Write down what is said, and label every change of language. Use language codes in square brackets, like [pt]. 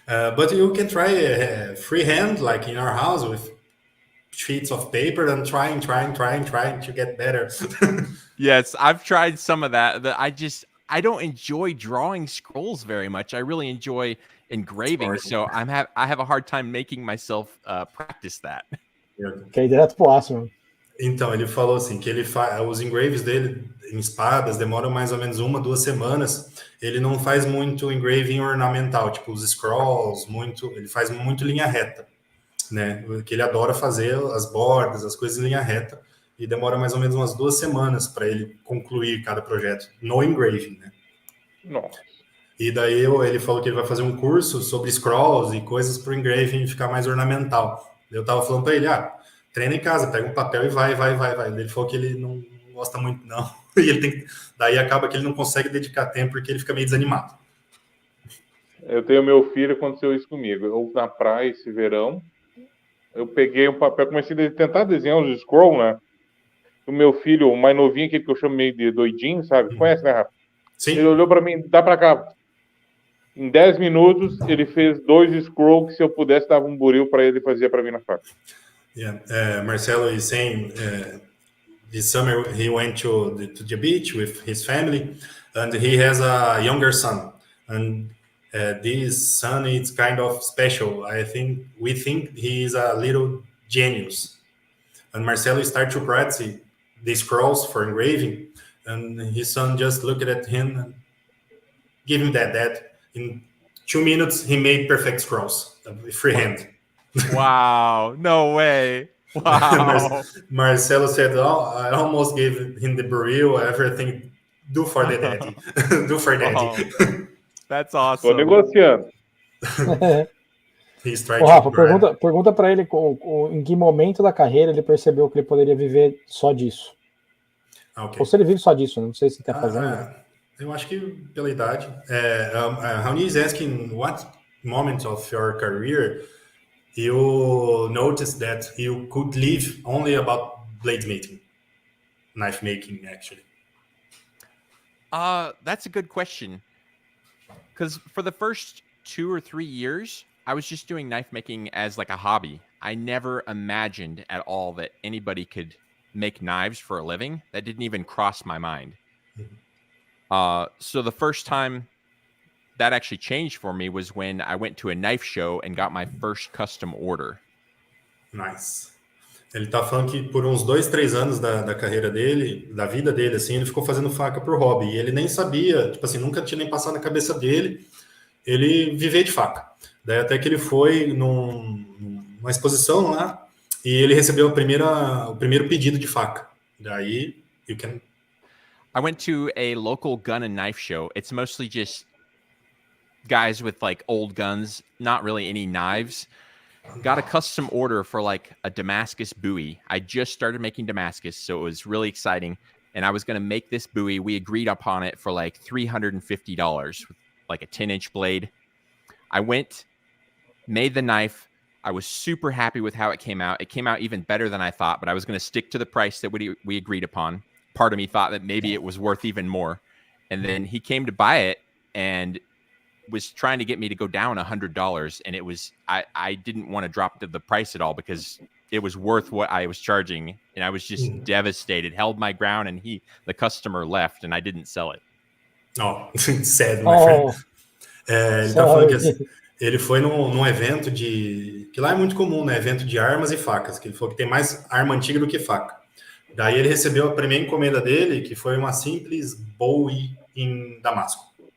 [en] But you can try freehand, like in our house, with sheets of paper and trying to get better. Yes, I've tried some of that. I don't enjoy drawing scrolls very much. I really enjoy engraving, so I have a hard time making myself practice that. [pt] Ok, direto pro aço, mano. Então, ele falou assim, que os engraves dele em espadas demoram mais ou menos 1-2 semanas. Ele não faz muito engraving ornamental, tipo os scrolls, ele faz muito linha reta, né? Que ele adora fazer as bordas, as coisas em linha reta, e demora mais ou menos umas 2 semanas para ele concluir cada projeto no engraving, né? Nossa. E daí ele falou que ele vai fazer um curso sobre scrolls e coisas para o engraving ficar mais ornamental. Eu tava falando para ele, treina em casa, pega um papel e vai. Ele falou que ele não gosta muito, não. E daí acaba que ele não consegue dedicar tempo porque ele fica meio desanimado. Eu tenho meu filho, aconteceu isso comigo. Eu na praia esse verão, eu peguei um papel, comecei a tentar desenhar os scroll, né? O meu filho, o mais novinho, aquele que eu chamo meio de doidinho, sabe? Conhece, né, Rafa? Sim. Ele olhou para mim, dá para cá. Em 10 minutos, ele fez 2 scrolls que se eu pudesse dava um buril para ele fazer para mim na faca. [en] Yeah, Marcelo is saying this summer he went to the beach with his family, and he has a younger son, and this son is kind of special. We think he is a little genius, and Marcelo started to practice the scrolls for engraving, and his son just looked at him and give him that. In 2 minutes, he made perfect scrolls with freehand. Wow, no way. Wow. Marcelo said, I almost gave him the burrito, everything. Do for the daddy. Do for daddy. Oh, that's awesome. [pt] Tô negociando. Ô, Rafa, pergunta para ele em que momento da carreira ele percebeu que ele poderia viver só disso. Okay. Ou se ele vive só disso, não sei se está fazendo. Eu acho que pela idade. [en] Raoni is asking what moment of your career you noticed that you could live only about blademaking, knife making, actually. That's a good question. Because for the first 2 or 3 years, I was just doing knife making as like a hobby. I never imagined at all that anybody could make knives for a living. That didn't even cross my mind. So the first time that actually changed for me was when I went to a knife show and got my first custom order. Nice. [pt] Ele tá falando que por uns 2-3 anos da carreira dele, da vida dele, assim, ele ficou fazendo faca por hobby. E ele nem sabia, tipo assim, nunca tinha nem passado na cabeça dele ele viver de faca. Daí até que ele foi numa exposição lá e ele recebeu o primeiro pedido de faca. Daí, [en] I went to a local gun and knife show. It's mostly just guys with like old guns, not really any knives. Got a custom order for like a Damascus buoy. I just started making Damascus, so it was really exciting. And I was going to make this buoy. We agreed upon it for like $350 with like a 10-inch blade. I went, made the knife. I was super happy with how it came out. It came out even better than I thought, but I was going to stick to the price that we agreed upon. Part of me thought that maybe it was worth even more. And then he came to buy it and was trying to get me to go down $100. And it was, I didn't want to drop the price at all because it was worth what I was charging. And I was just devastated, held my ground, and the customer left and I didn't sell it. Oh, sad, my friend. [pt] Ele tá falando que ele foi num evento de que lá é muito comum, né? Evento de armas e facas, que ele falou que tem mais arma antiga do que faca. Daí ele recebeu a primeira encomenda dele, que foi uma simples Bowie em Damasco.